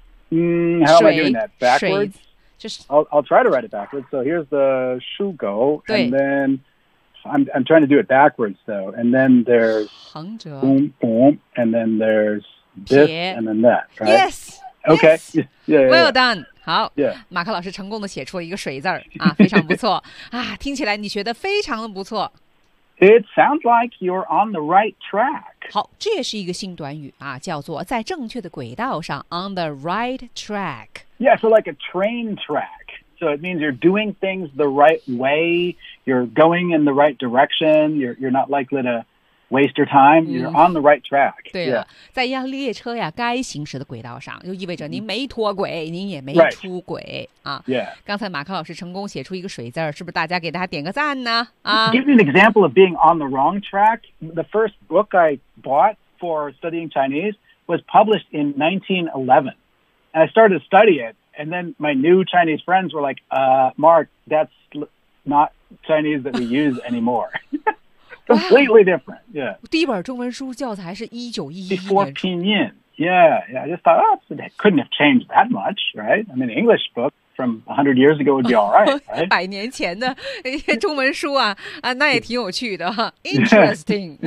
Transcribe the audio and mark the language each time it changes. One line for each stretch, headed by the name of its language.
English: How am I doing that? Backwards? Just, I'll try to write it backwards. So here's the 竖钩 and then I'm trying to do it backwards, though. And then there's
Chinese: 横折
English: boom, boom, and then there's this, and then that, right? Yes! Okay. Yes. Yeah, yeah, yeah. Well done. 好、 yeah.
Chinese: 马克老师成功地写出了一个水字、啊、非常不错、啊、听起来你学得非常的不错。
English: It sounds like you're on the right track.
Chinese: 好，这也是一个新短语啊，叫做在正确的轨道上
English: on the right track. Yeah, so like a train track. So it means you're doing things the right way. You're going in the right direction. You're not likely to waste your time. You're on the right track.
Chinese: 对了、
English: yeah.
Chinese: 在一辆列车呀该行驶的轨道上，就意味着您没脱轨，您也没出轨、
English: right.
Chinese: 啊。
English: Yeah.
Chinese: 刚才马克老师成功写出一个水字，是不是大家给他点个赞呢？啊。
English: Give me an example of being on the wrong track. The first book I bought for studying Chinese was published in 1911. And I started to study it. And then my new Chinese friends were like, Mark, that's not Chinese that we use anymore. Completely different. Yeah.
Chinese: 第一本中文书教材是1911年。
English: Before Pinyin. Yeah. I just thought, oh, it couldn't have changed that much, right? I mean, an English book from 100 years ago would be all right, right?
Chinese: 百年前的中文书啊，啊，那也挺有趣的。
English: Interesting.